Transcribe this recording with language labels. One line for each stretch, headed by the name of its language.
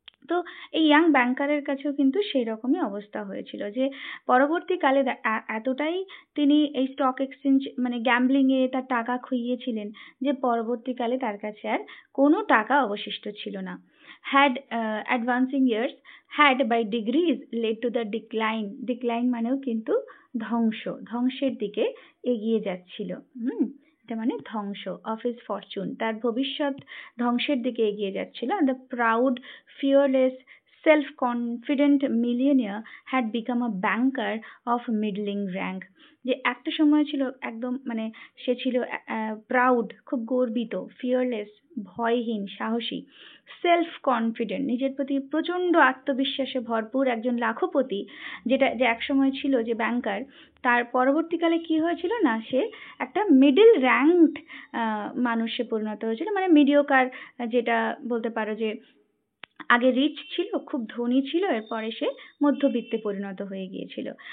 Bangla: তো এই ইয়াং ব্যাংকারের কাছেও কিন্তু সেই রকমই অবস্থা হয়েছিল যে পরবর্তীকালে এতটাই তিনি এই স্টক এক্সচেঞ্জ মানে গ্যাম্বলিং এ তার টাকা খুইয়েছিলেন যে পরবর্তীকালে তার কাছে আর কোনো টাকা অবশিষ্ট ছিল না।
English: had advancing years had by degrees led to the decline,
Bangla: decline মানেও কিন্তু ধ্বংসের দিকে এগিয়ে যাচ্ছিল। এটা মানে ধ্বংস,
English: of his fortune,
Bangla: তার ভবিষ্যৎ ধ্বংসের দিকে এগিয়ে যাচ্ছিল।
English: and the proud, fearless, self-confident millionaire had become a banker of middling rank।
Bangla: যে একটা সময় ছিল একদম মানে সে ছিল প্রাউড, খুব গর্বিত, ফিয়ারলেস ভয়হীন, সাহসী, সেলফ কনফিডেন্ট, নিজের প্রতি প্রচন্ড আত্মবিশ্বাসে ভরপুর একজন লাখপতি, যেটা যে একসময় ছিল যে ব্যাংকার, তার পরবর্তীকালে কি হয়েছিল না, সে একটা মিডল র্যাঙ্কড মানুষে পরিণত হয়েছিল, মানে মিডিওকার, যেটা বলতে পারো যে আগে রিচ ছিল, খুব ধনী ছিল, এরপরে সে মধ্যবিত্তে পরিণত হয়ে গিয়েছিল।